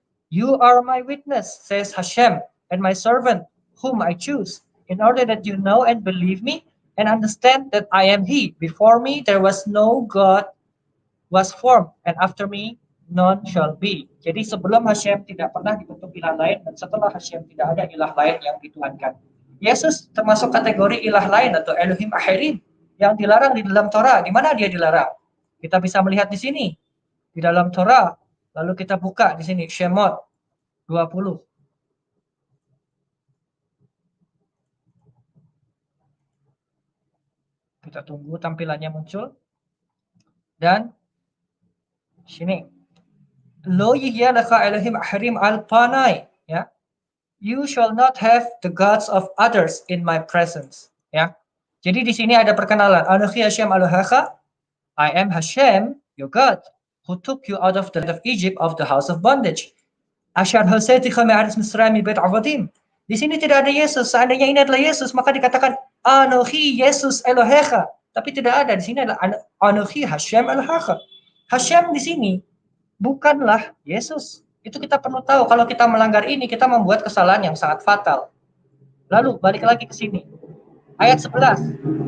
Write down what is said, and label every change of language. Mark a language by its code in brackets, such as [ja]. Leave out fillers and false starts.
[en] You are my witness, says Hashem, and my servant whom I choose, in order that you know and believe me and understand that I am He. Before me there was no God was formed, and after me none shall be. [id] Jadi sebelum Hashem tidak pernah dibentuk ilah lain, dan setelah Hashem tidak ada ilah lain yang dituhankan. Yesus termasuk kategori ilah lain atau Elohim Ahirim yang dilarang di dalam Torah. Di mana dia dilarang? Kita bisa melihat di sini di dalam Torah. Lalu kita buka di sini Shemot 20. Kita tunggu tampilannya muncul. Dan sini [he] Lo yihya laka Elohim ahrim al-panai, [id] ya. [en] You shall not have the gods of others in my presence, ya. [id] Jadi di sini ada perkenalan. [he] Anochi Hashem Eloheka, [en] I am Hashem, your God, who took you out of the land of Egypt, of the house of bondage. [he] Ashar hoseticha me'aretz Misraim bet avadim. [id] Di sini tidak ada Yesus. Seandainya ini adalah Yesus, maka dikatakan [he] Anochi Yesus Eloheka. [id] Tapi tidak ada. Di sini adalah [he] Anochi Hashem Eloheka. [id] Hashem di sini bukanlah Yesus. Itu kita perlu tahu. Kalau kita melanggar ini, kita membuat kesalahan yang sangat fatal. Lalu balik lagi ke sini. Ayat 11.